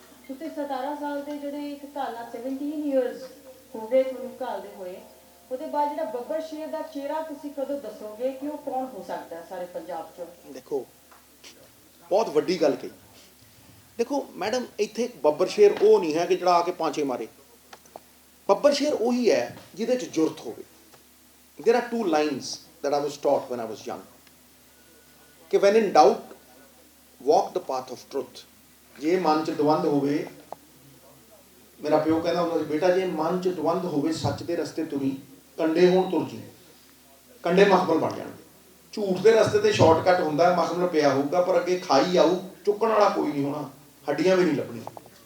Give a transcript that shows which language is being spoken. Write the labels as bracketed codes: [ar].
[pa] ਤੁਸੀਂ 17 ਸਾਲ ਦੇ ਜਿਹੜੇ ਇੱਕ ਘਾਲਣਾ 17 years ਹੋ ਗਏ ਤੁਹਾਨੂੰ ਘਾਲਦੇ ਹੋਏ, ਉਹਦੇ ਬਾਅਦ ਜਿਹੜਾ ਬੱਬਰ ਸ਼ੇਰ ਦਾ ਚਿਹਰਾ ਤੁਸੀਂ ਕਦੋਂ ਦੱਸੋਗੇ ਕਿ ਉਹ ਕੌਣ ਹੋ ਸਕਦਾ ਹੈ ਸਾਰੇ ਪੰਜਾਬ 'ਚੋਂ? ਦੇਖੋ ਬਹੁਤ ਵੱਡੀ ਗੱਲ ਕਹੀ। ਦੇਖੋ ਮੈਡਮ, ਇੱਥੇ ਬੱਬਰ ਸ਼ੇਰ ਉਹ ਨਹੀਂ ਹੈ ਕਿ ਜਿਹੜਾ ਆ ਕੇ ਪਾਂਚੇ ਮਾਰੇ। ਬੱਬਰ ਸ਼ੇਰ ਉਹੀ ਹੈ ਜਿਹਦੇ 'ਚ ਜੁਰਤ ਹੋਵੇ। [en] There are 2 lines that I was taught when I was young ਕਿ when in doubt walk the path of truth। [pa] ਜੇ ਮਨ 'ਚ ਦਵੰਦ ਹੋਵੇ, ਮੇਰਾ ਪਿਓ ਕਹਿੰਦਾ ਹੁੰਦਾ ਸੀ, ਬੇਟਾ ਜੇ ਮਨ 'ਚ ਦਵੰਦ ਹੋਵੇ, ਸੱਚ ਦੇ ਰਸਤੇ ਤੁਰੀ, ਕੰਡੇ ਹੋਣ ਤੁਰ ਜੀ, ਕੰਡੇ ਮਖਮਲ ਬਣ ਜਾਣਗੇ। ਝੂਠ ਦੇ ਰਸਤੇ ਤੇ ਸ਼ਾਰਟਕਟ ਹੁੰਦਾ ਹੈ, ਮਖਮਲ ਪਿਆ ਹੋਊਗਾ ਪਰ ਅੱਗੇ ਖਾਈ ਆਊ, ਚੁੱਕਣ ਵਾਲਾ ਕੋਈ ਨਹੀਂ ਹੋਣਾ, ਹੱਡੀਆਂ ਵੀ ਨਹੀਂ ਲੱਭਣੀਆਂ।